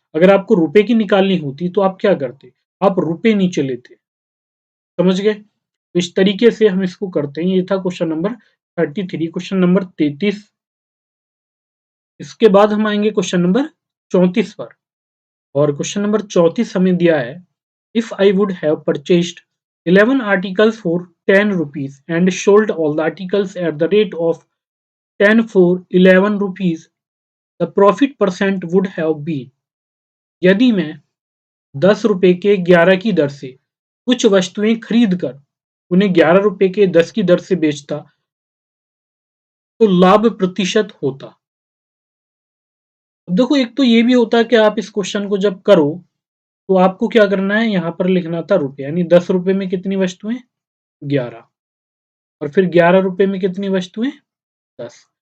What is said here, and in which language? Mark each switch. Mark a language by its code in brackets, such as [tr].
[hi] अगर आपको रुपए की निकालनी होती तो आप क्या करते, आप रुपए नीचे लेते। समझ गए, तो इस तरीके से हम इसको करते हैं। ये था क्वेश्चन नंबर 33। क्वेश्चन नंबर 33, इसके बाद हम आएंगे क्वेश्चन नंबर 34 पर। और क्वेश्चन नंबर 34 हमें दिया है, [en] If I would have purchased 11 articles for 10 rupees and sold all the articles at the rate of 10 for 11 rupees, the profit percent would have been। [hi] यदि मैं 10 रुपए के 11 की दर से कुछ वस्तुएं खरीद कर उन्हें 11 रुपए के 10 की दर से बेचता तो लाभ प्रतिशत होता। अब देखो, एक तो ये भी होता है कि आप इस क्वेश्चन को जब करो तो आपको क्या करना है, यहाँ पर लिखना था रुपए, यानी 10 रुपए में कितनी वस्तुएं, 11, और फिर 11 रुपए में कितनी वस्तुएं, 10।